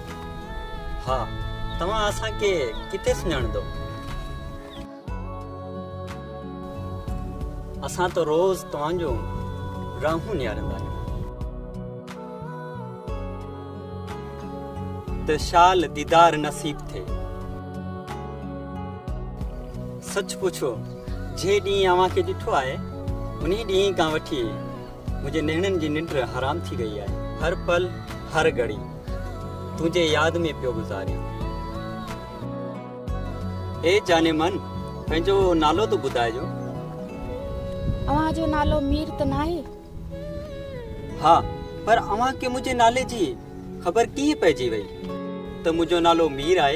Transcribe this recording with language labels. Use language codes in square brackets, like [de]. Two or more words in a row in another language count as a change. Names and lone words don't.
[sd] हा तव्हां असांखे किथे सुञाणंदो असां तो रोज़ तव्हांजो राहूं निहारंदा आहियूं त शाल दीदार नसीब थे। सच पुछो जे ॾींहुं अव्हां खे ॾिठो आहे उन ॾींहुं खां वठी मुंहिंजे नेणनि जी निंड हराम थी गई आहे। हर पल हर घड़ी तुंहिंजे यादि में पियो गुज़ारियां। ए जाने मन पंहिंजो नालो तो ॿुधाइजो। अव्हां जो नालो मीर त नाहे? हाँ, पर अव्हां खे मुंहिंजे नाले जी ख़बर कीअं पइजी वई त मुंहिंजो नालो मीर आहे?